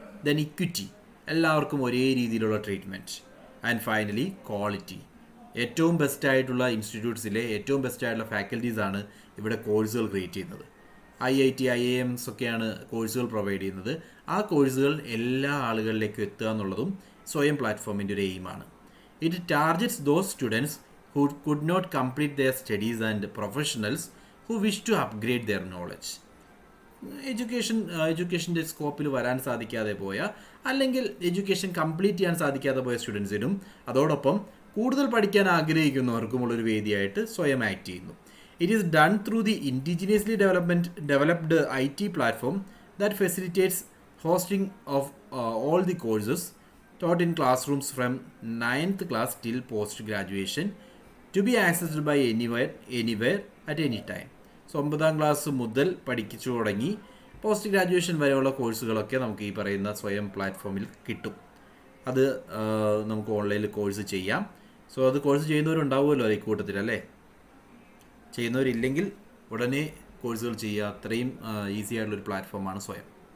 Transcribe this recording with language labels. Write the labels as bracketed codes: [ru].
[ml] Then equity, എല്ലാവർക്കും ഒരേ രീതിയിലുള്ള ട്രീറ്റ്മെൻറ്റ്. [en] and finally quality, [ml] ഏറ്റവും ബെസ്റ്റായിട്ടുള്ള ഇൻസ്റ്റിറ്റ്യൂട്ട്സിലെ ഏറ്റവും ബെസ്റ്റായിട്ടുള്ള ഫാക്കൽറ്റീസാണ് ഇവിടെ കോഴ്സുകൾ ക്രിയേറ്റ് ചെയ്യുന്നത്. IIT, IIMs ഒക്കെയാണ് കോഴ്സുകൾ പ്രൊവൈഡ് ചെയ്യുന്നത്. ആ കോഴ്സുകൾ എല്ലാ ആളുകളിലേക്കും എത്തുക എന്നുള്ളതും സ്വയം പ്ലാറ്റ്ഫോമിൻ്റെ ഒരു എയിമാണ്. [en] It targets those students who could not complete their studies and professionals who wish to upgrade their knowledge. [ml] എഡ്യൂക്കേഷൻ്റെ സ്കോപ്പിൽ വരാൻ സാധിക്കാതെ പോയ, അല്ലെങ്കിൽ എഡ്യൂക്കേഷൻ കംപ്ലീറ്റ് ചെയ്യാൻ സാധിക്കാതെ പോയ സ്റ്റുഡൻസിനും അതോടൊപ്പം കൂടുതൽ പഠിക്കാൻ ആഗ്രഹിക്കുന്നവർക്കുമുള്ളൊരു വേദിയായിട്ട് സ്വയം ആക്ട് ചെയ്യുന്നു. [en] It is done through the indigenously developed IT platform that facilitates hosting of all the courses taught in classrooms from 9th class till post graduation to be accessed by anywhere at any time. [ml] So 9ാം class മുതൽ പഠിച്ചു തുടങ്ങി post graduation വരെയുള്ള കോഴ്സുകളൊക്കെ നമുക്ക് ഈ പറയുന്ന സ്വയം പ്ലാറ്റ്ഫോമിൽ കിട്ടും. അത് നമുക്ക് ഓൺലൈനിൽ കോഴ്സ് ചെയ്യാം. സോ അത് കോഴ്സ് ചെയ്യുന്നവരുണ്ടാവുമല്ലോ ഈ കൂട്ടത്തിൽ, അല്ലേ? ചെയ്യുന്നവരില്ലെങ്കിൽ ഉടനെ കോഴ്സുകൾ ചെയ്യുക. അത്രയും ഈസി ആയിട്ടുള്ളൊരു പ്ലാറ്റ്ഫോമാണ് സ്വയം.